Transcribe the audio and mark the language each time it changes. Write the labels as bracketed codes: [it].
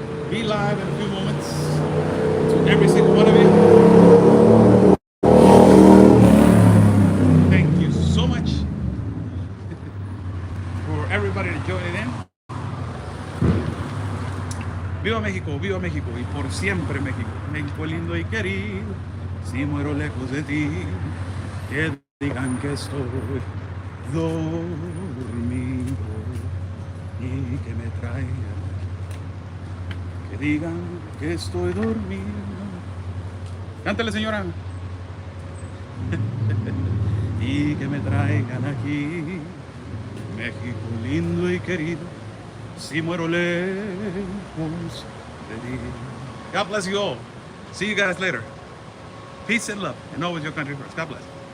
[en] Be live in a few moments to every single one of you. Thank you so much for everybody to join in. [es] viva México y por siempre México. México lindo y querido, si muero lejos de ti, que digan que estoy dormido y que me traigan, que digan que estoy dormido. Cántale, señora. Y que me traigan aquí, México lindo y querido, si muero lejos de ti. [en] God bless you all. See you guys later. Peace and love, and always your country first. God bless.